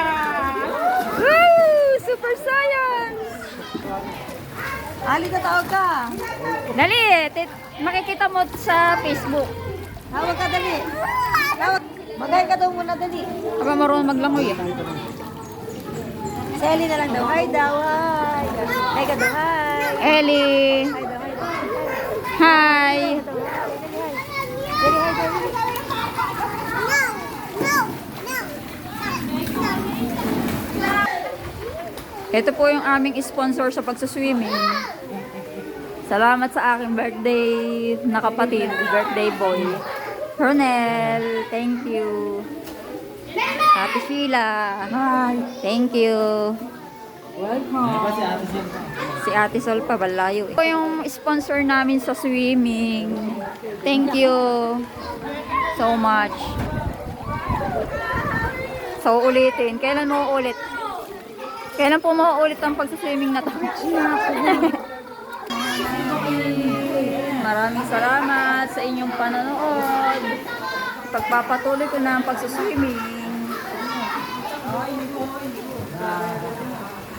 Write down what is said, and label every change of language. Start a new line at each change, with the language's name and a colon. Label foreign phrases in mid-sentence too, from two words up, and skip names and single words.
English: Woo! Super science!
Filipino: Ali ka tawag ka. Dali, makikita mo sa Facebook. Tawag ka dali. Tawag. Magay ka daw muna dali. Aba marunong maglangoy eh. Si Ellie na lang daw. Hi daw, hi. Hi ka daw, hi. Ellie! Hi daw, hi daw. Hi! Ito po yung aming sponsor sa pagsuswimming. Salamat sa aking birthday na kapatid,
English: birthday boy.
Filipino: Ronel,
English: thank you. Ate Sheila, hi. Thank you.
Filipino: Ano ba si Ate Sil? Si Ate Sol pa, balayo. Ito yung sponsor namin sa swimming.
English: Thank you so much.
Filipino: So, ulitin. Kailan mo ulit? Kailan po mauulit ang pagsaswimming na to? Maraming salamat sa inyong panonood. Pagpapatuloy ko na ang pagsaswimming.